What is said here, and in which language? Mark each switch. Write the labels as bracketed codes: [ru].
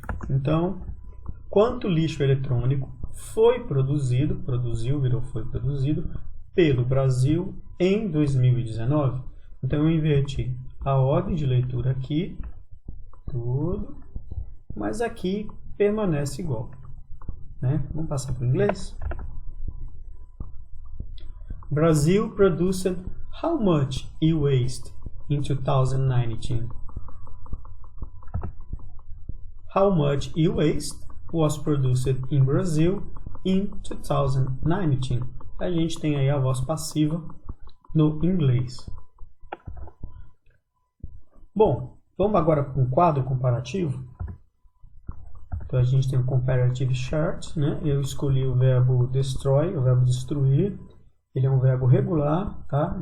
[pt] Então, quanto lixo eletrônico foi produzido, produziu, virou foi produzido, pelo Brasil em 2019? Então eu inverti a ordem de leitura aqui, tudo, mas aqui permanece igual, né? Vamos passar para o inglês? [en] Brazil produced how much e-waste in 2019? How much e-waste was produced in Brazil in 2019? [pt] A gente tem aí a voz passiva no inglês. Bom, vamos agora para um quadro comparativo. Então a gente tem o comparative chart, né? Eu escolhi o verbo destroy, o verbo destruir. Ele é um verbo regular, tá?